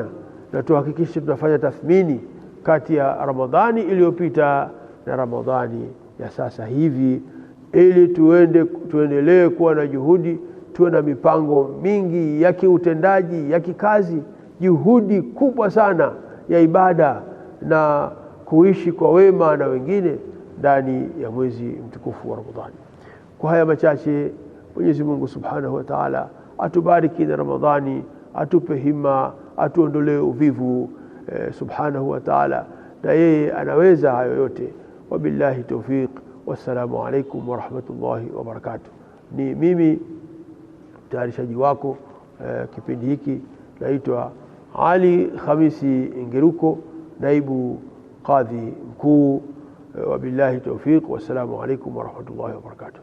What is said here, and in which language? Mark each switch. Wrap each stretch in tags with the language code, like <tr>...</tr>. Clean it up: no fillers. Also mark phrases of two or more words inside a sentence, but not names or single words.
<sw>na tuhakikishe tunafanya tathmini kati ya Ramadhani iliyopita na Ramadhani ya sasa hivi, ili tuendelee kuwa na juhudi, tuwe na mipango mingi ya kiutendaji, ya kikazi, juhudi kubwa sana ya ibada na kuishi kwa wema na wengine ndani ya mwezi mtukufu wa Ramadhani. Kwa haya machache, Mwenyezi Mungu</sw> <ar>سبحانه وتعالى</ar> <sw>atubariki na Ramadhani, atupe hima, atuondolee uvivu</sw> <ar>سبحانه وتعالى,</ar> <sw>na yeye anaweza hayo yote.</sw> <ar>وبالله التوفيق والسلام عليكم ورحمة الله وبركاته.</ar> <sw>Ni mimi mtayarishaji wako kipindi hiki, naitwa Ali Khamisi Ngeruko, naibu qadhi mkuu.</sw> <ar>وبالله التوفيق والسلام عليكم ورحمة الله وبركاته.</ar>